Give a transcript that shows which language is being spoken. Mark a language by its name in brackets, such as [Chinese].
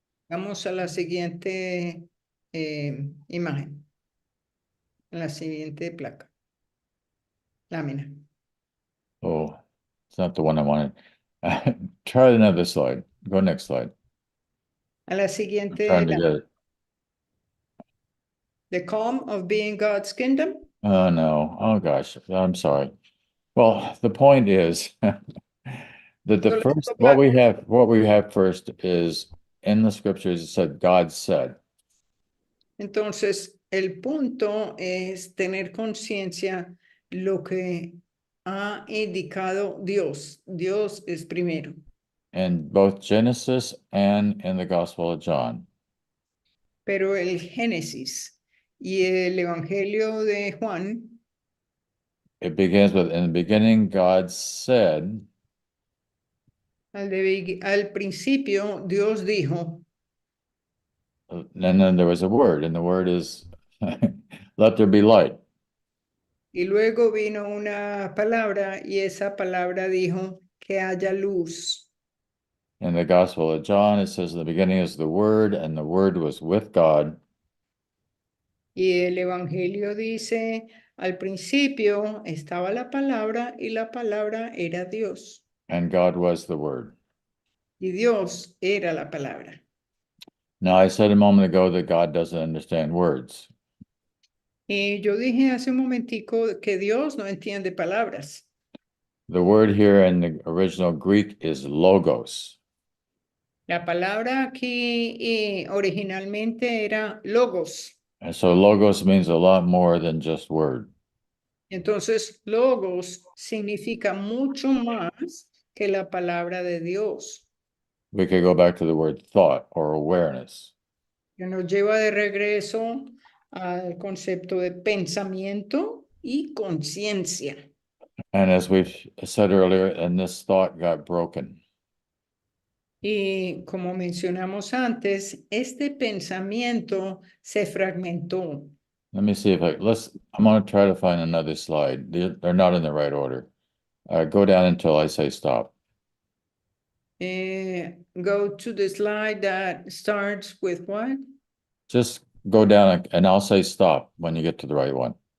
[Spanish] Vamos a la siguiente imagen. A la siguiente placa. Lámina. [English] Oh, it's not the one I wanted. Try another slide. Go next slide. [Spanish] A la [English] I'm [Spanish] siguiente. [English] trying to get it. The calm of being God's kingdom. Oh, no. Oh, gosh. I'm sorry. Well, the point is that the first, what we have first is in the scriptures, it said, God said. [Spanish] Entonces, el punto es tener conciencia lo que ha indicado Dios. Dios es primero. [English] In both Genesis and in the Gospel of John. [Spanish] Pero el Génesis y el Evangelio de Juan. [English] It begins with, in the beginning, God said. [Spanish] Al principio, Dios dijo. [English] And then there was a word, and the word is, let there be light. [Spanish] Y luego vino una palabra, y esa palabra dijo, que haya luz. [English] In the Gospel of John, it says, in the beginning is the Word, and the Word was with God. [Spanish] Y el Evangelio dice, al principio estaba la palabra, y la palabra era Dios. [English] And God was the Word. [Spanish] Y Dios era la palabra. [English] Now, I said a moment ago that God doesn't understand words. [Spanish] Y yo dije hace un momentico que Dios no entiende palabras. [English] The word here in the original Greek is logos. [Spanish] La palabra aquí originalmente era logos. [English] And so logos means a lot more than just word. [Spanish] Entonces, logos significa mucho más que la palabra de Dios. [English] We could go back to the word thought or awareness. [Spanish] Que nos lleva de regreso al concepto de pensamiento y conciencia. [English] And as we've said earlier, and this thought got broken. [Spanish] Y como mencionamos antes, este pensamiento se fragmentó. [English] Let me see if I'm going to try to find another slide. They're not in the right order. Go down until I say stop. Go to the slide that starts with what? Just go down and I'll say stop when you get to the right one.